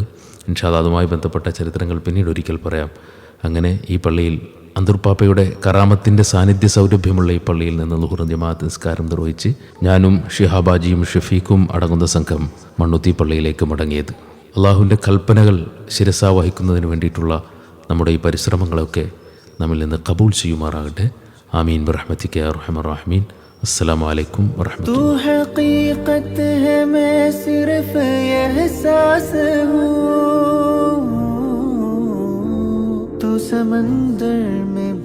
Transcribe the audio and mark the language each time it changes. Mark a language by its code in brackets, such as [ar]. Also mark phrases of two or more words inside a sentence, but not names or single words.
[ar] إن شاء الله [ml] അതുമായി ബന്ധപ്പെട്ട ചരിത്രങ്ങൾ പിന്നീട് ഒരിക്കൽ പറയാം. അങ്ങനെ ഈ പള്ളിയിൽ അന്തൂർപ്പാപ്പയുടെ കറാമത്തിൻ്റെ സാന്നിധ്യ സൗരഭ്യമുള്ള ഈ പള്ളിയിൽ നിന്ന് ളുഹർ ജമാഅത്ത് നിസ്കാരം നിർവഹിച്ച് ഞാനും ഷിഹാബാജിയും ഷഫീഖും അടങ്ങുന്ന സംഘം മണ്ണുത്തി പള്ളിയിലേക്ക് മടങ്ങിയത്. അള്ളാഹുവിൻ്റെ കൽപ്പനകൾ ശിരസാ വഹിക്കുന്നതിന് വേണ്ടിയിട്ടുള്ള നമ്മുടെ ഈ പരിശ്രമങ്ങളൊക്കെ നമ്മിൽ നിന്ന് കബൂൽ ചെയ്യുമാറാകട്ടെ. [ar] آمين برحمتك يا أرحم الراحمين. السلام عليكم ورحمة الله. [hi] तू हकीकत है, मैं सिर्फ एहसास हूँ। तू समंदर